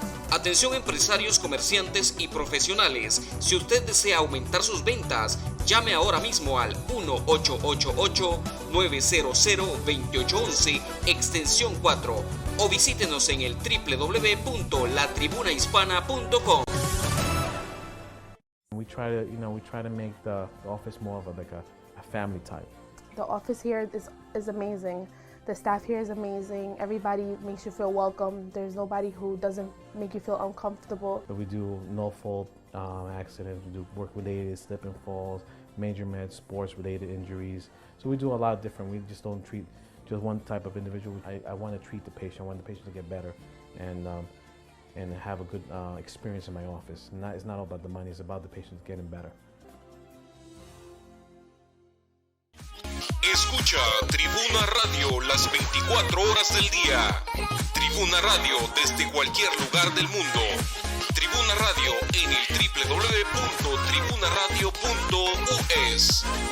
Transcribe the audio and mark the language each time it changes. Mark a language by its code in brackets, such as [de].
[es] Atención empresarios, comerciantes y profesionales. Si usted desea aumentar sus ventas, llame ahora mismo al 1-888-900-2811, extensión 4, o visítenos en el www.latribunahispana.com. [en] We try to make the office more of a family type. The office here is amazing. The staff here is amazing. Everybody makes you feel welcome. There's nobody who doesn't make you feel uncomfortable. We do no-fault accidents. We do work-related slip and falls, major meds, sports-related injuries. So we do a lot of different. We just don't treat just one type of individual. I want to treat the patient. I want the patient to get better and have a good experience in my office. It's not all about the money. It's about the patient getting better. [es] Escucha Tribuna Radio las 24 horas del día. Tribuna Radio desde cualquier lugar del mundo. Tribuna Radio en el www.tribunaradio.us.